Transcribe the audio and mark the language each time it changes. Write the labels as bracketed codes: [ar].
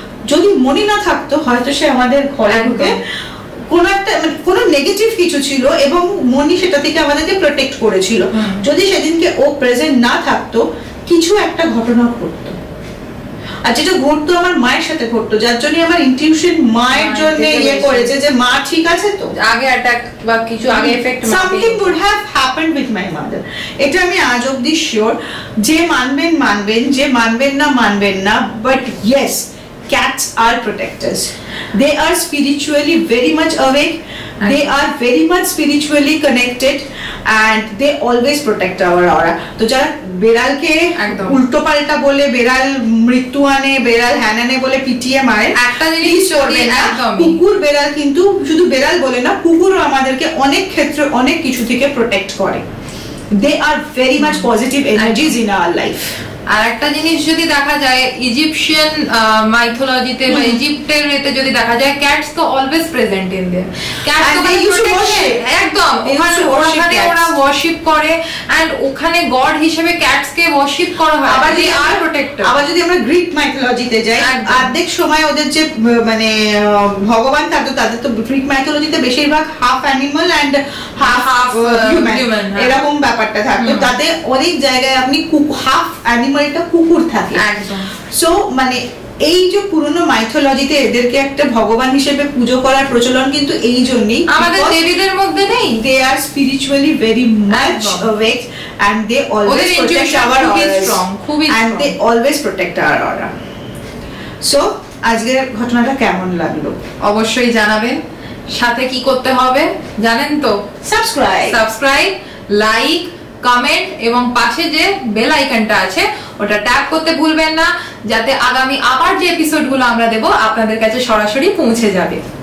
[bn] যদি মনি না থাকতো হয়তো সে আমাদের ঘরে ঢুকে কোনো একটা কোনো নেগেটিভ কিছু ছিল এবং মনি সেটা থেকে আমাদেরকে প্রোটেক্ট করেছিল। যদি সেদিনকে ও প্রেজেন্ট না থাকতো কিছু একটা ঘটনা ঘটতো, আর যেটা ঘটতো আমার মায়ের সাথে ঘটতো, যার জন্য আমার ইনটিউশন মায়ের জন্য ইয়ে করেছে যে মা ঠিক আছে, তো আগে অ্যাটাক বা কিছু আগে effect [en] Something would have happened with my mother। [bn] এটা আমি আজ অবধি শিওর। যে মানবেন, যে মানবেন না, [en] but yes, cats are protectors. They are spiritually very much awake, they are very much spiritually connected and they always protect our aura। [bn] তো যারা বেড়ালকে উল্টো পাল্টা বলে, বেড়াল মৃত্যু আনে, বেড়াল হ্যানানে বলে পিটিয়ে মারে, একটা জিনিস করবে না। কুকুর বেড়াল কিন্তু শুধু বেড়াল বলে না, কুকুরও আমাদেরকে অনেক ক্ষেত্রে অনেক কিছু থেকে প্রোটেক্ট করে। [en] They are very much positive energies in our life। [bn] আর একটা জিনিস যদি দেখা যায় ইজিপশিয়ান মাইথোলজিতে বা ইজিপ্টের এতে যদি দেখা যায়, [en] Cats তো always present in there. [bn] Cats তো একদম ওখানে ওরা ওয়ার্শিপ করে এন্ড ওখানে গড হিসেবে ক্যাটস কে ওয়ার্শিপ করা হয়। আবার যদি আর প্রোটেক্টর, আবার যদি আমরা গ্রিক মাইথোলজিতে যাই, অর্ধেক সময় ওদের যে মানে ভগবান তাদের তো গ্রিক মাইথোলজিতে বেশিরভাগ [en] half animal and half human [bn] এরকম ব্যাপারটা থাকতো। তাতে অনেক জায়গায় আপনি হাফ অ্যানিমালটা কুকুর থাকে। সো মানে এই যে পুরনো মাইথোলজিতে এদেরকে একটা ভগবান হিসেবে পুজো করার প্রচলন কিন্তু এই জন্যই, আমাদের দেবীদের মধ্যে নেই। [en] They are spiritually very much awake and they always protect our aura and they always protect our aura। So [bn] আজকের ঘটনাটা কেমন লাগলো অবশ্যই জানাবেন। সাথে কি করতে হবে জানেন তো? সাবস্ক্রাইব, লাইক, কমেন্ট এবং পাশে যে বেল আইকনটা আছে ওটা ট্যাপ করতে ভুলবেন না, যাতে আগামী আবার যে এপিসোডগুলো আমরা দেব আপনাদের কাছে সরাসরি পৌঁছে যাবে।